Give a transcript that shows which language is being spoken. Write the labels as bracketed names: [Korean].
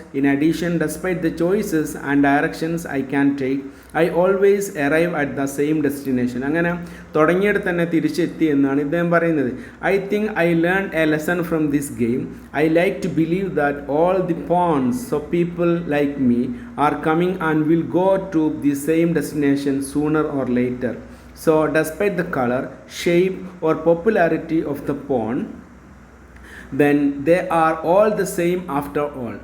[English] In addition, despite the choices and directions I can take, I always arrive at the same destination. [Malayalam] അങ്ങനെ തുടങ്ങിയിട്ട് തന്നെ തിരിച്ചെത്തി എന്നാണ് ഇദ്ദേഹം പറയുന്നത്. [English] I think I learned a lesson from this game. I like to believe that all the pawns of people like me are coming and will go to the same destination sooner or later. So, despite the color, shape or popularity of the pawn, then they are all the same after all.